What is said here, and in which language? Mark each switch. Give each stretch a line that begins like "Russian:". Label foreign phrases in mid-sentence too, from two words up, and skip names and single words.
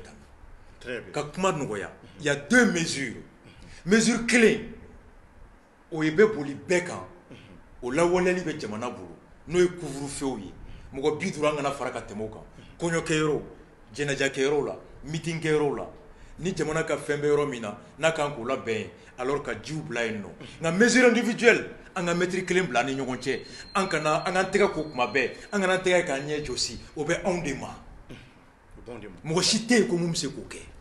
Bambara: taa ka kuma nɔgɔya
French: il y a 2 mesures
Bambara: mesure kelen o ye bɛ boli bɛɛ kan o lawaleyali bɛ jamana bolo n'o ye couvre-feu ye mɔgɔ 50 an kana fara ka tɛmɛ o kan kɔɲɔkɛyɔrɔ jɛnɛjakɛyɔrɔw la meeting kɛyɔrɔw la ni jamana ka fɛn bɛ yɔrɔ min na n'a kan k'o labɛn alors ka jiw bila yen nɔ nka
French: mesure individuelle
Bambara: an ka mètre kelen bila ni ɲɔgɔn cɛ an kana an k'an tɛgɛ ko kuma bɛɛ an kana tɛgɛ k'an ɲɛ jɔsi o bɛ anw de ma mɔgɔ si tɛ yen ko mun bɛ se k'o kɛ